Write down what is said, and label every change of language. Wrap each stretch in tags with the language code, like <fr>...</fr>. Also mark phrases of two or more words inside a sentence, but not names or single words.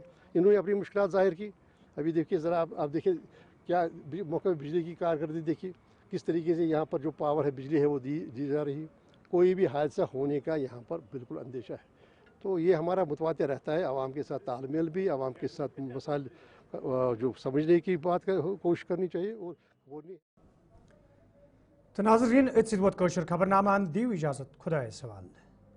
<ur>انہوں نے اپنی مشکلات ظاہر کی. ابھی دیکھیے ذرا, آپ دیکھیے کیا موقع بجلی کی کارکردگی دیکھیے, کس طریقے سے یہاں پر جو پاور ہے, بجلی ہے, وہ دی جا رہی. کوئی بھی حادثہ ہونے کا یہاں پر بالکل اندیشہ ہے. تو یہ ہمارا متواتر رہتا ہے, عوام کے ساتھ تال میل بھی, عوام کے ساتھ مسائل جو سمجھنے کی بات کوشش کرنی چاہیے. اور وہ نہیں. تو ناظرین,</ur> <ks>ات ست ووت کٲشُر خبرنامہ, دیو اجازت, خدایس حوالہ.</ks>